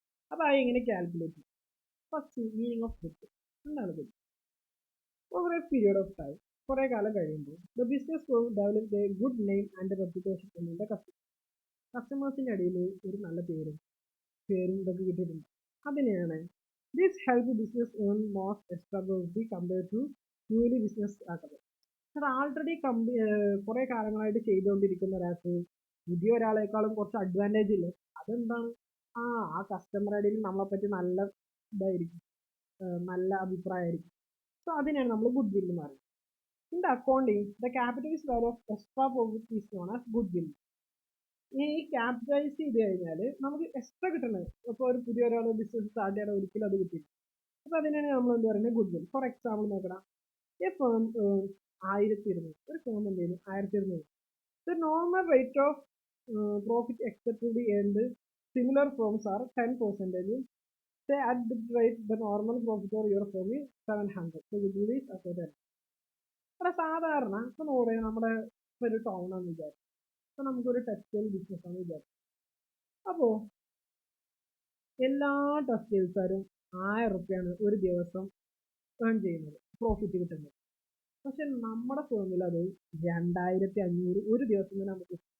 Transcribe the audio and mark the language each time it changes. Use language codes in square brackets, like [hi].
[ml] അപ്പൊ അത് എങ്ങനെ കാൽക്കുലേറ്റ് ചെയ്യും? [en] First meaning of good. [ml] എന്താണ് good? [en] over a period of time, [ml] കുറെ കാലം കഴിയുമ്പോൾ [en] the business develop a good name and reputation [ml] എന്നിന്റെ കസ്റ്റമേഴ്സിന്റെ ഇടയിൽ ഒരു നല്ല പേരും ഇതൊക്കെ കിട്ടിയിട്ടുണ്ട്. അതിനെയാണ് [en] This helps business earn more extra profit compared to newly business startup. [ml] അത് ആൾറെഡി കുറെ കാലങ്ങളായിട്ട് ചെയ്തുകൊണ്ടിരിക്കുന്ന ഒരാൾക്ക് പുതിയ ഒരാളെക്കാളും കുറച്ച് അഡ്വാൻറ്റേജ് ഇല്ലേ? അതെന്താണ്? ആ കസ്റ്റമറുടെ ഇടയിൽ നമ്മളെപ്പറ്റി നല്ല ഇതായിരിക്കും, നല്ല അഭിപ്രായമായിരിക്കും. സോ അതിനാണ് നമ്മൾ ഗുഡ് വിൽ എന്ന് പറയുന്നത്. [en] In the accounting the capitalise value of extra profit is known as goodwill. [ml] ഈ ക്യാപിറ്റലൈസ് ചെയ്ത് കഴിഞ്ഞാൽ നമുക്ക് എക്സ്ട്രാ കിട്ടുന്നത്, ഇപ്പോൾ ഒരു പുതിയ ഒരാൾ ബിസിനസ് സ്റ്റാർട്ട് ചെയ്യണം, ഒരിക്കലും അത് കിട്ടില്ല. അപ്പോൾ അതിനാണ് നമ്മൾ എന്ത് പറയുന്നത്? Good will. [en] for example [ml] നോക്കണം, എ ഫേം 1200, ഒരു ഫേം എന്ത് ചെയ്യുന്നു 1200. [en] The normal rate of profit expected to be earned similar firms are 10%. Say at the rate the normal profit of your firm is 700. So goodwill is associated. [ml] ഇവിടെ സാധാരണ ഇപ്പൊ പറയാം, നമ്മുടെ ഒരു ടൗൺ ആണെന്ന് വിചാരിക്കും, ഇപ്പൊ നമുക്കൊരു ടെക്സ്റ്റൈൽ ബിസിനസ് ആണ് വിചാരിക്കും. അപ്പോ എല്ലാ ടെക്സ്റ്റൈൽസുകാരും 1000 റുപ്യാണ് ഒരു ദിവസം ഏൺ ചെയ്യുന്നത്, പ്രോഫിറ്റ് കിട്ടുന്നത്. പക്ഷെ നമ്മുടെ ഫേമിൽ അത് 2500 ഒരു ദിവസം തന്നെ നമുക്ക്.